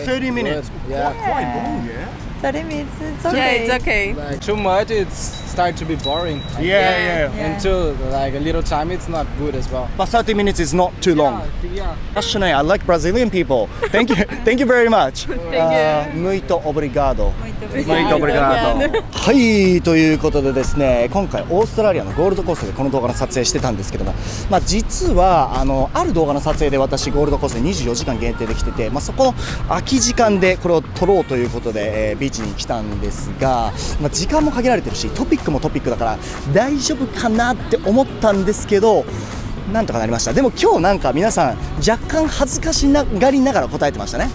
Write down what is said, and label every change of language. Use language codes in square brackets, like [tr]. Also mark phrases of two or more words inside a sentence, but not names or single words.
[en] 30 minutes. Good. Yeah. Quite long, yeah? 30 minutes, it's Yeah, okay. it's okay. Like too much, it's start to be boring. Yeah. And too, like a little time, it's not good as well. But 30 minutes is not too long. Yeah. Passionate. I like Brazilian people. Thank you. Thank you very much. [pt] Muito obrigado. Muito obrigado. [ja] はい、ということでですね、今回オーストラリアのゴールドコーストでこの動画の撮影してたんですけども、実はある動画の撮影で私ゴールドコーストで24時間限定できてて、そこの空き時間でこれを撮ろうということで、ビーチに来たんですが、時間も限られてるしトピックもトピックだから大丈夫かなって思ったんですけど、なんとかなりました。でも今日なんか皆さん若干恥ずかしがりながら答えてましたね。